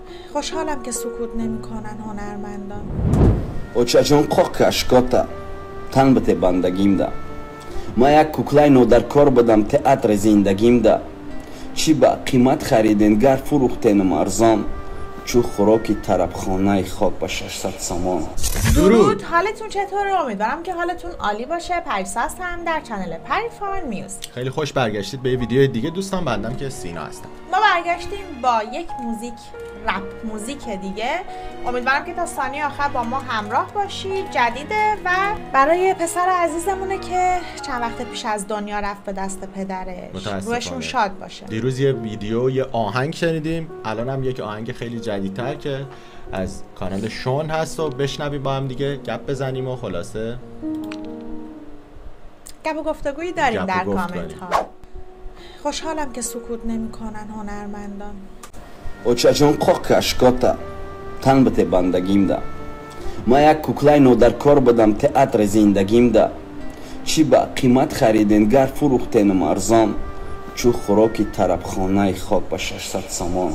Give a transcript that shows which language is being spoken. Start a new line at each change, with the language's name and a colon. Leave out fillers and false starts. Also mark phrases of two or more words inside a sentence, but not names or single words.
Persian: خوشحالم که سکوت نمی‌کنن هنرمندان.
Tajik: очаҷон қоқ кашкота тан бите бандагимда ма як куклаи нодаркор будам театри зиндагимда чӣ ба қимат хариден гар фурӯхтенам арзон чӯ хӯроки тарабхонаи хок ба 600 сомон.
Persian: درود، حالتون چطوره؟ امیدوارم که حالتون عالی باشه. پریساز هم در چنل پریفان میوزیک. خیلی خوش برگشتید به یه ویدیو دیگه دوستان. بندم که سینا هستم. ما برگشتیم با یک موزیک رپ موزیک دیگه. امیدوارم که تا ثانیه آخر با ما همراه باشید. جدیده و برای پسر عزیزمونه که چند وقت پیش از دنیا رفت به دست پدرش. روحشون شاد باشه. دیروز یه ویدیو یه آهنگ شنیدیم، الان هم یک آهنگ خیلی جدیدتر که از کانال شون هست و بشنویم با هم دیگه گپ بزنیم و خلاصه گپ و گفتگویی داریم در کامنت ها. خوشحالم که سکوت نمی‌کنن هنرمندان.
Tajik: очаҷон қоқ кашкота тан бите бандагимда ма як куклаи нодаркор будам театри зиндагимда чӣ ба қимат хариден гар фурӯхтенам арзон чӯ хӯроки тарабхонаи хок ба 600 сомон.